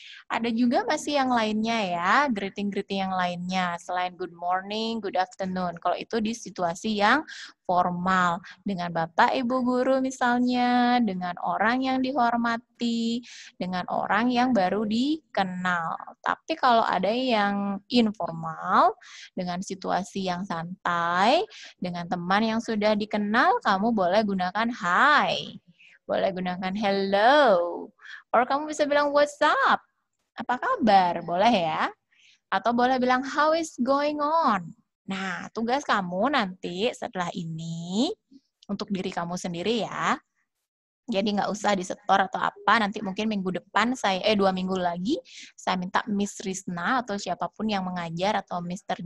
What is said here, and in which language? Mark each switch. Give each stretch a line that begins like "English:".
Indonesian: Ada juga masih yang lainnya ya, greeting-greeting yang lainnya. Selain good morning, good afternoon. Kalau itu di situasi yang formal. Dengan Bapak, Ibu Guru misalnya, dengan orang yang dihormati, dengan orang yang baru dikenal. Tapi kalau ada yang informal, dengan situasi yang santai, dengan teman yang sudah dikenal, kamu boleh gunakan hi. Boleh gunakan hello. Or kamu bisa bilang
English: what's up.
Indonesian: Apa kabar? Boleh ya. Atau boleh bilang,
English: how is going on?
Indonesian: Nah, tugas kamu nanti setelah ini, untuk diri kamu sendiri ya. Jadi nggak usah disetor atau apa, nanti mungkin minggu depan, 2 minggu lagi, saya minta Miss Rizna atau siapapun yang mengajar atau Mr.